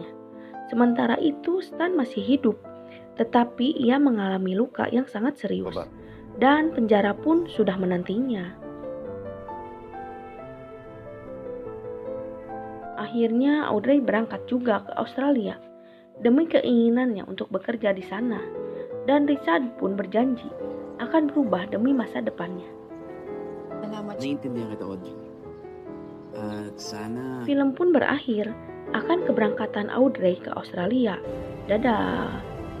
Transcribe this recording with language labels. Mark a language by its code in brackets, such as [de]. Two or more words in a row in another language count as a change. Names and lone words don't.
[id] Sementara itu Stan masih hidup, tetapi ia mengalami luka yang sangat serius, dan penjara pun sudah menantinya. Akhirnya Audrey berangkat juga ke Australia demi keinginannya untuk bekerja di sana, dan Richard pun berjanji akan berubah demi masa depannya. [tl] Salamat. Naiintindihan kita, Audrey. At sana... [id] Film pun berakhir akan keberangkatan Audrey ke Australia. Dadah!